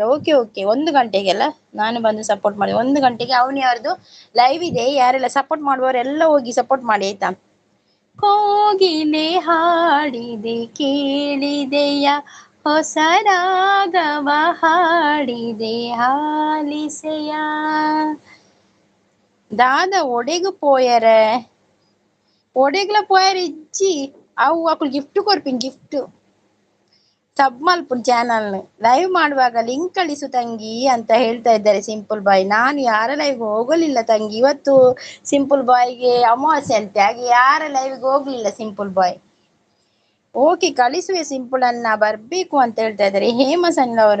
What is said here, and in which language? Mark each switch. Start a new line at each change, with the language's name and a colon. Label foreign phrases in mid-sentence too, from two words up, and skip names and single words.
English: OK OK,
Kannada: 1 ಗಂಟೆಗೆಲ್ಲ ನಾನು ಬಂದು ಸಪೋರ್ಟ್ ಮಾಡಿ. 1 ಗಂಟೆಗೆ ಅವನಿ ಅವ್ರದ್ದು ಲೈವ್ ಇದೆ. ಯಾರೆಲ್ಲ ಸಪೋರ್ಟ್ ಮಾಡುವವರೆಲ್ಲ ಹೋಗಿ ಸಪೋರ್ಟ್ ಮಾಡಿ ಆಯ್ತಾ. ಕೋಗಿಲೆ ಹಾಡಿದೆ ಕೇಳಿದೆಯ, ಹೊಸ ರಾಗವ ಹಾಡಿದೆ ಆಲಿಸೆಯ.
Tulu: ದಾದ ಒಡೆಗು ಪೋಯರ ಒಡೆಗ್ಲ ಪೋಯರ್ ಇಜ್ಜಿ ಅವು ಅಕ್ಕಳು ಗಿಫ್ಟ್ ಕೊರ್ಪಿನ್ ಗಿಫ್ಟ್ ಸಬ್ ಮಲ್ಪುನ್ ಚಾನಲ್
Kannada: ಲೈವ್ ಮಾಡುವಾಗ ಲಿಂಕ್ ಕಳಿಸು ತಂಗಿ ಅಂತ ಹೇಳ್ತಾ ಇದ್ದಾರೆ ಸಿಂಪಲ್ ಬಾಯ್. ನಾನು ಯಾರ ಲೈವ್ ಹೋಗಲಿಲ್ಲ ತಂಗಿ, ಇವತ್ತು ಸಿಂಪಲ್ ಬಾಯ್ಗೆ ಅಮಾವಾಸ್ಯೆ ಅಂತೆ, ಹಾಗೆ ಯಾರ ಲೈವ್ಗೆ ಹೋಗ್ಲಿಲ್ಲ ಸಿಂಪಲ್ ಬಾಯ್. ಓಕೆ ಕಳಿಸುವೆ ಸಿಂಪಲ್ ಅನ್ನ, ಬರ್ಬೇಕು ಅಂತ ಹೇಳ್ತಾ ಇದ್ದಾರೆ ಹೇಮಸನ್ ಅವರು.